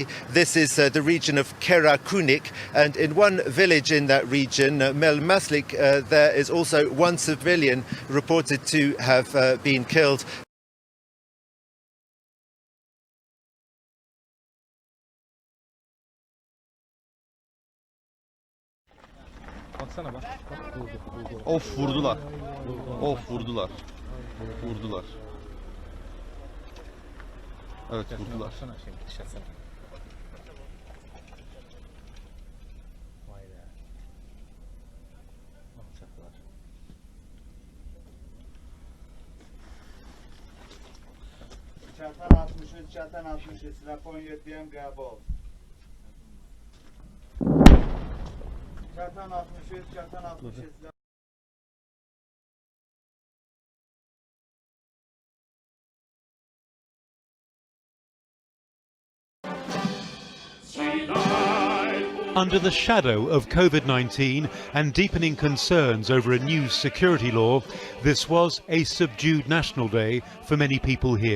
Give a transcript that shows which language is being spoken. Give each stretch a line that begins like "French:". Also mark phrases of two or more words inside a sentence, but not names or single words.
English: This is the region of Karakunik, and in one village in that region, Melmaslik, there is also one civilian reported to have been killed.
Turkish: Baksana bak. Of vurdular. Of vurdular. Vurdular. Evet vurdular.
Azerbaijani: Çatan 63, çatan 63, rapon 7'yem qəbul. Çatan 63, çatan 63.
English: Under the shadow of COVID-19 and deepening concerns over a new security law, this was a subdued National Day for many people here.